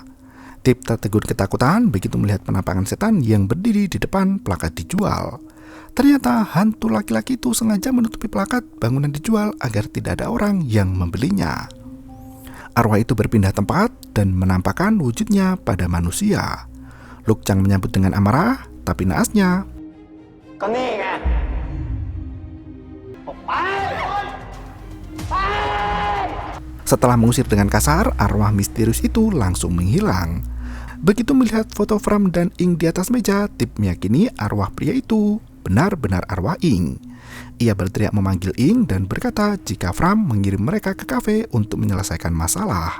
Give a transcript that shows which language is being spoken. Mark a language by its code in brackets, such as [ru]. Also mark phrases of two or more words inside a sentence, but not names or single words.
[id] Tip tertegun ketakutan begitu melihat penampakan setan yang berdiri di depan plakat dijual. Ternyata hantu laki-laki itu sengaja menutupi plakat bangunan dijual agar tidak ada orang yang membelinya. Arwah itu berpindah tempat dan menampakkan wujudnya pada manusia. Luk Chang menyambut dengan amarah, tapi naasnya, [th] ก็นี่ไงออกไปไป [id] setelah mengusir dengan kasar, arwah misterius itu langsung menghilang. Begitu melihat foto Fram dan Ing di atas meja, Tip meyakini arwah pria itu benar-benar arwah Ing. Ia berteriak memanggil Ing dan berkata jika Fram mengirim mereka ke kafe untuk menyelesaikan masalah.